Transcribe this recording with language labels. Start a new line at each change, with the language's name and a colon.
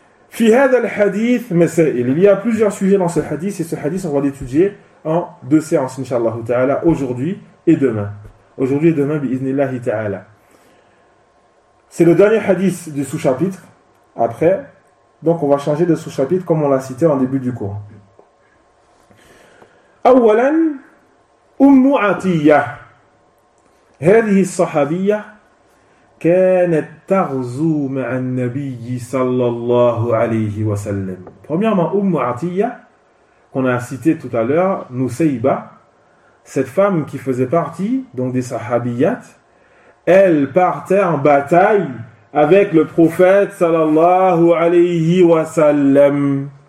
Arabic: Fi hadha al-hadith masail.
French: Il y a plusieurs sujets dans ce hadith, et ce hadith, on va l'étudier en deux séances, inshallah ta'ala, aujourd'hui et demain. Aujourd'hui et demain,
Arabic: bi'iznillahi ta'ala.
French: C'est le dernier hadith du sous-chapitre. Après, donc on va changer de sous-chapitre comme on l'a cité en début du cours.
Arabic: أولاً أم عطية هذه الصحابية كانت تغزو مع النبي صلى الله عليه وسلم.
French: Premièrement, أم عطية, qu'on a cité tout à l'heure, Nusayba, cette femme qui faisait partie donc des sahabiyat, elle partait en bataille avec le prophète
Arabic: صلى الله عليه وسلم.